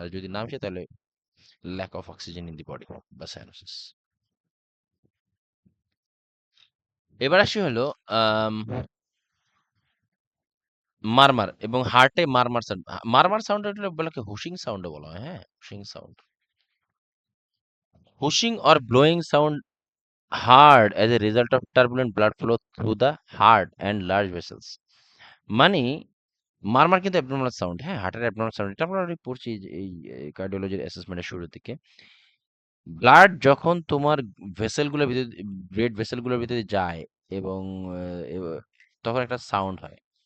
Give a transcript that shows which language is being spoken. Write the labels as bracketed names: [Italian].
[Bangla] আর যদি না মিশে, তাহলে [English] Lack of oxygen in the body বা cyanosis. [Bangla] এবার আসি হলো আম, মারমার এবং হার্টে মারমার সাউন্ড। মারমার সাউন্ড বলে হুশিং সাউন্ড বলা হয়, হ্যাঁ, হুশিং sound. [English] Whooshing or blowing sound heard as a result of turbulent blood flow through the heart and large vessels। [Bangla] মানে মারমার কিন্তু অ্যাবনর্মাল সাউন্ড, হ্যাঁ, হার্টের অ্যাবনর্মাল সাউন্ড। এটা আমরা already পড়ছি যে এই কার্ডিওলজির অ্যাসেসমেন্টের শুরুর দিকে। ব্লাড যখন তোমার ভেসেল গুলোর ভিতরে, ব্রেড ভেসেল গুলোর ভিতরে যায়, এবং তখন একটা সাউন্ড হয়।